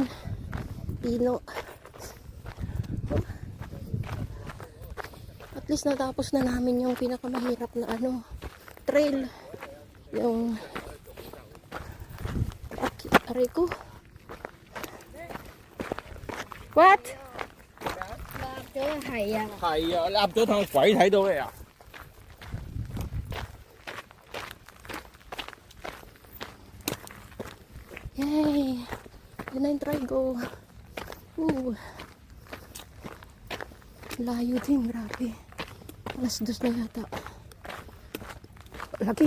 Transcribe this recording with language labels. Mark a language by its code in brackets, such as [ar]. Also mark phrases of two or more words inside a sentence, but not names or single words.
[tl] Pino. At least natapos na namin yung pinakamahirap na ano, trail. Yung aray ko. [en] What? [yue] 係啊，係啊，立咗趟鬼睇到你啊！ Yay! [tl] Yun na yung Trigo. Layo din, grabe. Alas 2 na yata. Lagi.